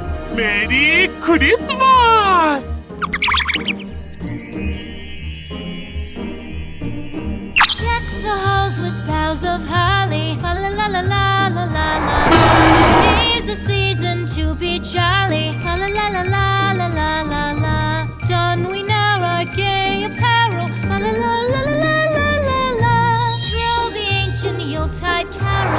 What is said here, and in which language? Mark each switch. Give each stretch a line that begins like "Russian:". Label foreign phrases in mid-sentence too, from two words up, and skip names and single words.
Japanese: メリークリスマス。
English: Deck the halls with boughs of holly. La la la la la la la la. 'Tis the season to be jolly. La la la la la la la la la. Don we now our gay apparel. La la la la la la la la. Thrill the ancient Yuletide carol.